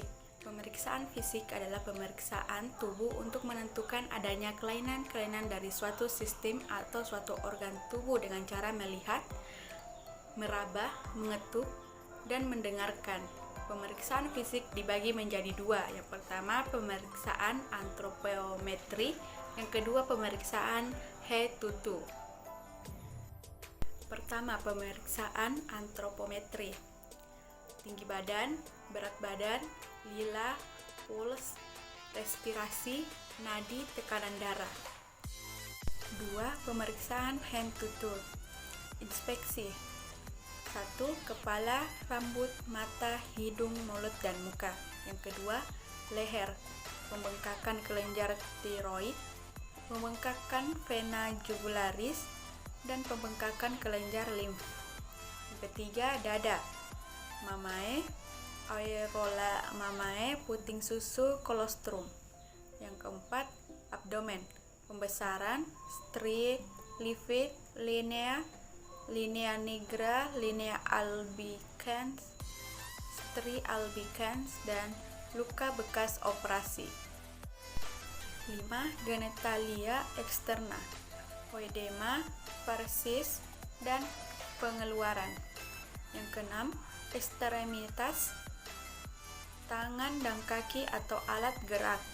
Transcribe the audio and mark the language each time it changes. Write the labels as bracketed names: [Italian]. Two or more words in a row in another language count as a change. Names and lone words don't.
[Indonesian] Pemeriksaan fisik adalah pemeriksaan tubuh untuk menentukan adanya kelainan-kelainan dari suatu sistem atau suatu organ tubuh dengan cara melihat, meraba, mengetuk, dan mendengarkan. Pemeriksaan fisik dibagi menjadi dua. Yang pertama, pemeriksaan antropometri. Yang kedua, pemeriksaan [English] head to toe. [Indonesian] Pertama, pemeriksaan antropometri. Tinggi badan, berat badan, lila, puls, respirasi, nadi, tekanan darah. 2. Pemeriksaan [English] hand to toe. [Indonesian] Inspeksi. 1. Kepala, rambut, mata, hidung, mulut, dan muka. Yang kedua, leher. Pembengkakan kelenjar tiroid, pembengkakan vena jugularis, dan pembengkakan kelenjar limf. Yang ketiga, dada. Mamae, [Latin] areola mamae, [Indonesian] puting susu, kolostrum. Yang keempat, abdomen. Pembesaran, [Latin] striae, livid, linea, linea nigra, linea albicans, stria albicans, [Indonesian] dan luka bekas operasi. 5. Genitalia eksterna, oedema, varices, dan pengeluaran. Yang keenam, ekstremitas, tangan dan kaki atau alat gerak.